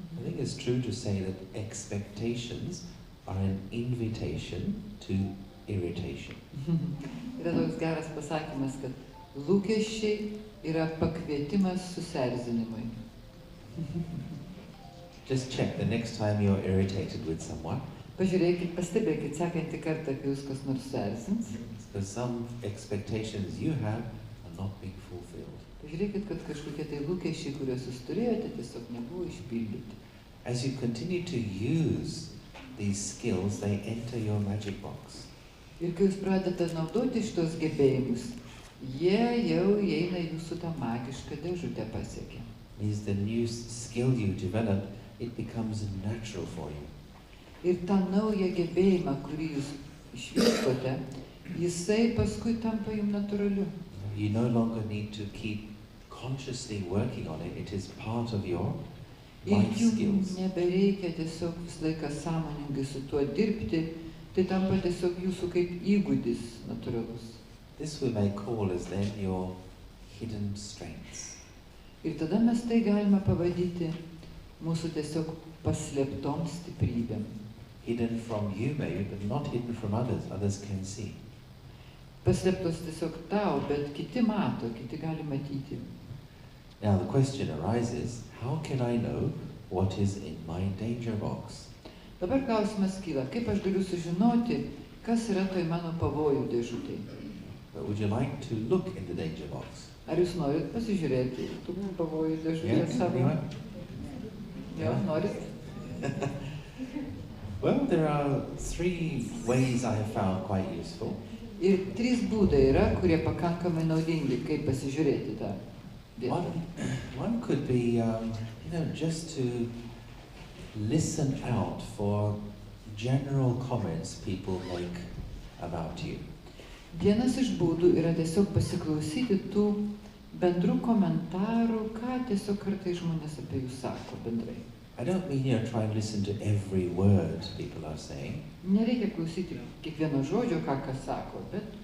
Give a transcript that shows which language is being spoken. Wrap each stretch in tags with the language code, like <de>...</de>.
<en>I think it's true to say that expectations are an invitation to irritation.</en> <lt>Yra toks geras pasakymas, kad lūkesčiai yra pakvietimas susierzinimui.</lt> <en>Just check the next time you're irritated with someone.</en> <lt>Pažiūrėkit, pastebėkit sekantį kartą, kai jūs kas nors suerzins.</lt> <en>Because some expectations you have are not being fulfilled.</en> <lt>Pažiūrėkit, kad kažkokie tai lūkesčiai, kuriuos jūs turėjote, tiesiog nebuvo išpildyti.</lt> <en>As you continue to use these skills, they enter your magic box.</en> <lt>Ir kai jūs pradedate naudoti šitos gebėjimus, jie jau įeina į jūsų tą magišką dėžutę pasiekia.</lt> <en>Means the new skill you develop, it becomes natural for you.</en> <lt>Ir tą naują gebėjimą, kurį jūs išvystote, jisai paskui tampa jums natūraliu.</lt> <en>You no longer need to keep consciously working on it. It is part of your</en> <lt>Ir</lt> <en>life</en> <lt>jums</lt> <en>skills.</en> <lt>nebereikia tiesiog visą laiką sąmoningai su tuo dirbti, tai tampa tiesiog jūsų kaip įgūdis natūralus.</lt> <en>This we may call as then your hidden strengths.</en> <lt>Ir tada mes tai galime pavadinti mūsų tiesiog paslėptom stiprybėm.</lt> <en>Hidden from you maybe, but not hidden from others. Others can see.</en> <lt>Paslėptos tiesiog tau, bet kiti mato, kiti gali matyti.</lt> <en>Now the question arises, how can I know what is in my danger box?</en> <lt>Dabar klausimas kyla, kaip aš galiu sužinoti, kas yra toj mano pavojų dėžutėj?</lt> <en>But would you like to look in the danger box?</en> <lt>Ar jūs norit pasižiūrėti tų pavojų dėžutėj savo?</lt> <en>anyone?</en> <lt>Jo, norit?</lt> <en>Well, there are three ways I have found quite useful.</en> <lt>Ir trys būdai yra, kurie pakankamai naudingi, kaip pasižiūrėti tą vietą.</lt> <en>One could be, just to listen out for general comments people make about you.</en> <lt>Vienas iš būdų yra tiesiog pasiklausyti tų bendrų komentarų, ką tiesiog kartais žmonės apie jūs sako bendrai.</lt> <en>I don't mean try and listen to every word people are saying.</en> <lt>Nereikia klausyti kiekvieno žodžio, ką kas sako, bet</lt>